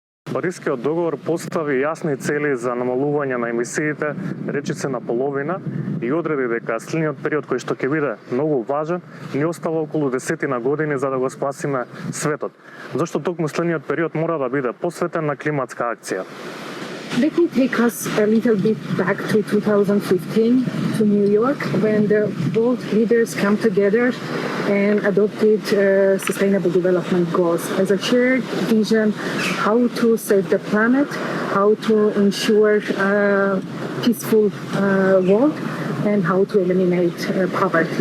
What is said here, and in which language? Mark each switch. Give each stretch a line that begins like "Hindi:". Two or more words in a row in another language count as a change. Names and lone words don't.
Macedonian: Парискиот договор постави јасни цели за намалување на емисиите, речиси на половина, и одреди дека следниот период кој што ќе биде многу важен, ни остава околу 10 години за да го спасиме светот. Зашто токму следниот период мора да биде посветен на климатска акција?
English: Let me take us a little bit back to 2015 to New York when the world leaders come together and adopted Sustainable Development Goals as a shared vision how to save the planet, how to ensure a peaceful world, and how to eliminate poverty.